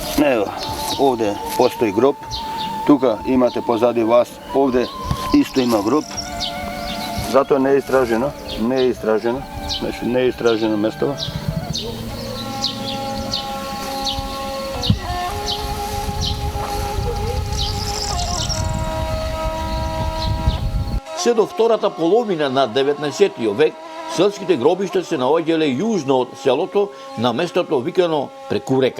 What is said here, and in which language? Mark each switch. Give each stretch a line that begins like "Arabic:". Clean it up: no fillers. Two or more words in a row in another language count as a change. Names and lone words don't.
Croatian: Evo, ovdje postoji grob, tuka imate pozadi vas, ovdje isto ima grob, zato je neistraženo mjesto.
Macedonian: Се до втората половина на 19. век селските гробишта се наоѓале јужно од селото на местото викано преку река.